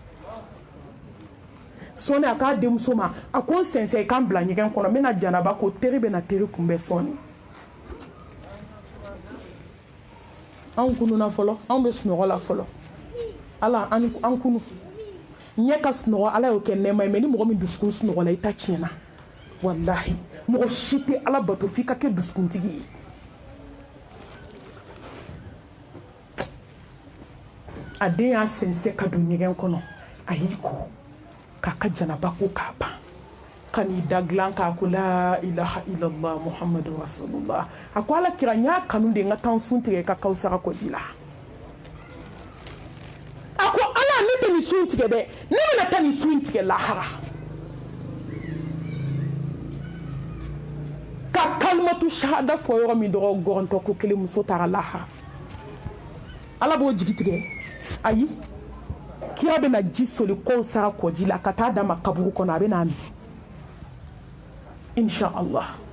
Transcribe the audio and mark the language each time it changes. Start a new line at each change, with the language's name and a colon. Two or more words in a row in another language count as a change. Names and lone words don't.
Bambara: sɔɔni a k'a denmuso ma a ko n sɛnsɛn i k'an bila ɲɛgɛn kɔnɔ n bɛna janaba ko teri bɛna teri kunbɛn sɔɔni anw kununa fɔlɔ anw bɛ sunɔgɔ la fɔlɔ ala an kunu ɲɛ ka sunɔgɔ ala y'o kɛ nɛɛma ye mais ni mɔgɔ min dusukun sunɔgɔ la i ta tiɲɛna wallahi mɔgɔ si tɛ ala bato f'i ka kɛ dusukuntigi ye a den y'a sɛnsɛn ka don ɲɛgɛn kɔnɔ a y'i ko k'a ka janaba ko k'a ban ka n'i da dilan k'a ko
Arabic: لا إله إلا الله محمد رسول الله
Bambara: a ko ala kira n y'a kanu de n ka taa sun tigɛ ka kawusara kɔji la in tigɛ dɛ ne bɛna taa nin su in tigɛ lahara ka
Arabic: كلمة الشهادة
Bambara: fɔ yɔrɔ min dɔrɔn gɔrɔntɔ ko kelen muso taara lahara ala b'o jigi tigɛ ayi kira bɛna ji soli kɔw sara kɔji la ka taa d'a ma kaburu kɔnɔ a bɛna min
Arabic: إن شاء الله